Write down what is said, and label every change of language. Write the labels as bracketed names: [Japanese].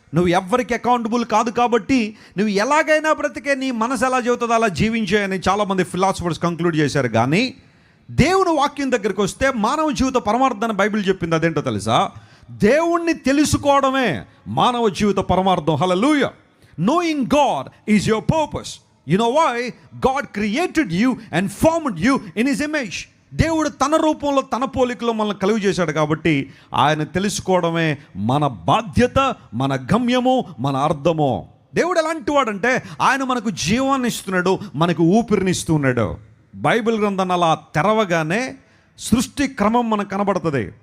[Telugu] నువ్వు ఎవరికి అకౌంటబుల్ కాదు కాబట్టి నువ్వు ఎలాగైనా బ్రతికే, నీ మనసు ఎలా చెబుతుందో అలా జీవించాయని చాలామంది ఫిలాసఫర్స్ కంక్లూడ్ చేశారు. కానీ దేవుని వాక్యం దగ్గరికి వస్తే మానవ జీవిత పరమార్థాన్ని బైబిల్ చెప్పింది. అదేంటో తెలుసా? దేవుణ్ణి తెలుసుకోవడమే మానవ జీవిత పరమార్థం. హల్లెలూయా. [English] Knowing God is your purpose. You know why? God created you and formed you in His image. [Telugu] దేవుడు తన రూపంలో, తన పోలికలో మనల్ని కలుగు చేశాడు కాబట్టి ఆయన తెలుసుకోవడమే మన బాధ్యత, మన గమ్యము, మన అర్థము. దేవుడు ఎలాంటి వాడంటే ఆయన మనకు జీవాన్ని ఇస్తున్నాడు, మనకు ఊపిరిని ఇస్తున్నాడు. బైబిల్ గ్రంథాన్ని అలా తెరవగానే సృష్టి క్రమం మనకు కనబడుతుంది.